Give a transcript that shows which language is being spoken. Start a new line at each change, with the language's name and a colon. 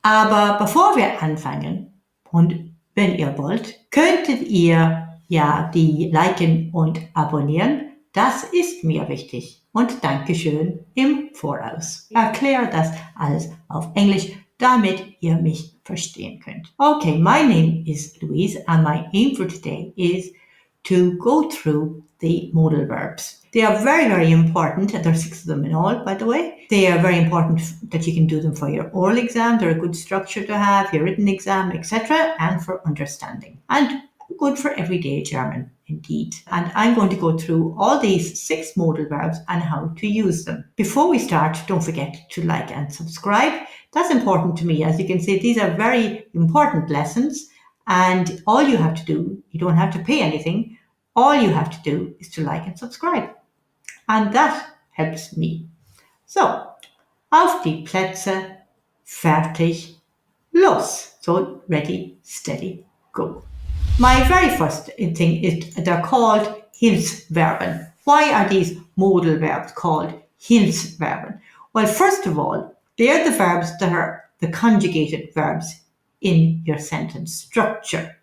German: Aber bevor wir anfangen, und wenn ihr wollt, könntet ihr ja die liken und abonnieren. Das ist mir wichtig. Und Dankeschön im Voraus. Ich erkläre das alles auf Englisch, damit ihr mich verstehen könnt.
English: Okay, my name is Louise and my aim for today is to go through the modal verbs. They are very, very important. There are 6 of them in all, by the way. They are very important that you can do them for your oral exam. They're a good structure to have, your written exam, etc., and for understanding. And good for everyday German, indeed. And I'm going to go through all these 6 modal verbs and how to use them. Before we start, don't forget to like and subscribe. That's important to me. As you can see, these are very important lessons. And all you have to do, you don't have to pay anything. All you have to do is to like and subscribe. And that helps me.
German: So, auf die Plätze, fertig, los.
English: So, ready, steady, go. My very first thing is they're called Hilfsverben. Why are these modal verbs called Hilfsverben? Well, first of all, they're the verbs that are the conjugated verbs in your sentence structure.